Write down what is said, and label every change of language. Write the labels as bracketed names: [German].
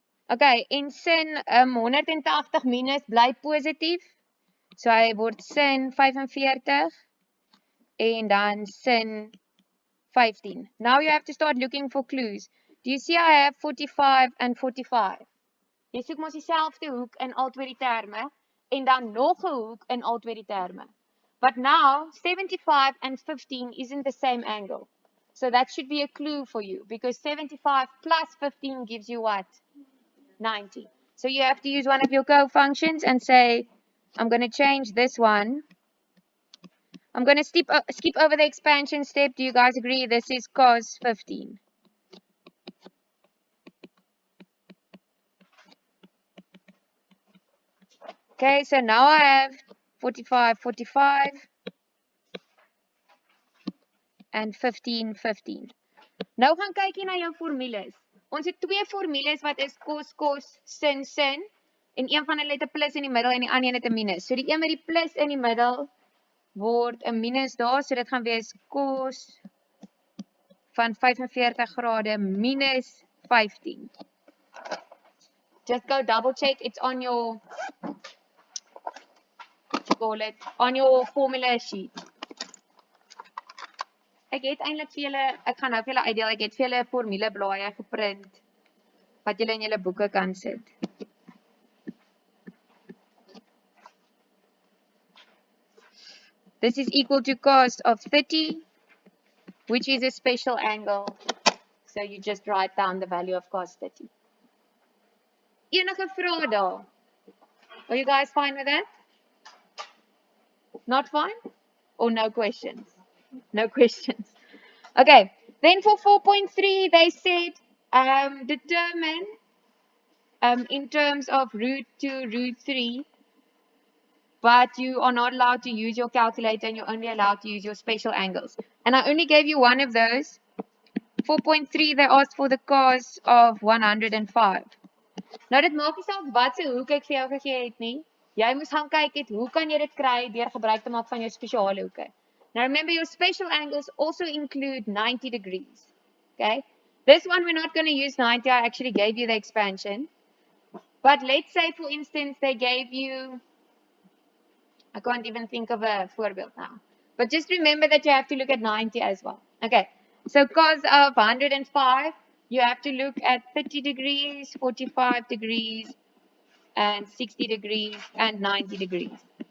[Afrikaans] Okay, en sin 180 minus bly positief. So hy word sin 45 en dan sin 15. [English] Now you have to start looking for clues. Do you see I have 45 and 45? [Afrikaans] Jy soek mos dieselfde hoek in al twee die terme en dan nog 'n hoek in al twee die terme. [English] But now 75 and 15 isn't the same angle. So that should be a clue for you because 75 plus 15 gives you what? 90. So you have to use one of your co-functions and say, I'm going to change this one. I'm going to skip over the expansion step. Do you guys agree this is cos 15? Okay, so now I have 45, 45 and 15, 15. [Afrikaans] Nou gaan kyk jy na jou formules. Ons het twee formules wat is cos, cos, sin, sin. En een van hulle het 'n plus in die middel en die ander een het 'n minus. So die een met die plus in die middel word 'n minus daar, so dit gaan wees cos van 45 grade minus 15. [English] Just go double check it's on your on your formula sheet. [Afrikaans] Ek het eintlik vir julle, ek gaan nou vir julle uitdeel, ek het vir julle formuleblaaie geprint wat julle in julle boeke kan sit. [English] This is equal to cos of 30, which is a special angle. So you just write down the value of cos 30. [Afrikaans] Enige vrae daar? [English] Are you guys fine with that? Not fine? Or no questions? No questions. Okay, then for 4.3, they said determine in terms of root 2, root 3, but you are not allowed to use your calculator and you're only allowed to use your special angles. And I only gave you one of those. 4.3, they asked for the cos of 105. [Afrikaans] Nou dit maak nie saak wat se hoek ek vir jou gegee het nie. Jy moet gaan kyk het hoe kan jy dit kry deur gebruik te maak van jou spesiale hoeke. [English] Now remember your special angles also include 90 degrees. Okay? This one we're not going to use 90. I actually gave you the expansion. But let's say for instance they gave you, I can't even think of a voorbeeld now. But just remember that you have to look at 90 as well. Okay. So cos of 105, you have to look at 30 degrees, 45 degrees, and 60 degrees, and 90 degrees.